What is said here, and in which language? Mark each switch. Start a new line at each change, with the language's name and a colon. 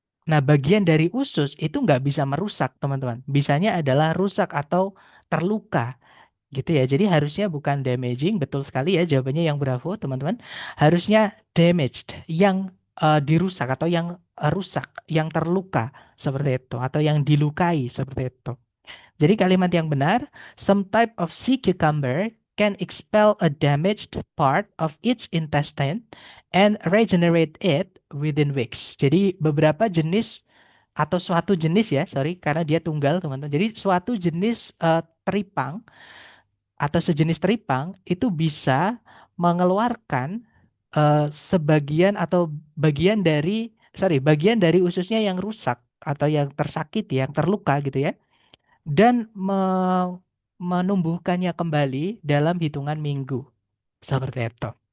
Indonesian: Nah, bagian dari usus itu nggak bisa merusak, teman-teman. Bisanya adalah rusak atau terluka. Gitu ya. Jadi harusnya bukan damaging, betul sekali ya jawabannya yang bravo, teman-teman. Harusnya damaged, yang dirusak atau yang rusak, yang terluka seperti itu atau yang dilukai seperti itu. Jadi kalimat yang benar,
English: some type of sea cucumber can expel a damaged part of its intestine and regenerate it within weeks.
Indonesian: Jadi beberapa jenis atau suatu jenis ya, sorry, karena dia tunggal teman-teman. Jadi suatu jenis teripang atau sejenis teripang itu bisa mengeluarkan sebagian atau bagian dari bagian dari ususnya yang rusak atau yang tersakiti, yang terluka gitu ya, dan menumbuhkannya kembali dalam hitungan minggu. Seperti itu.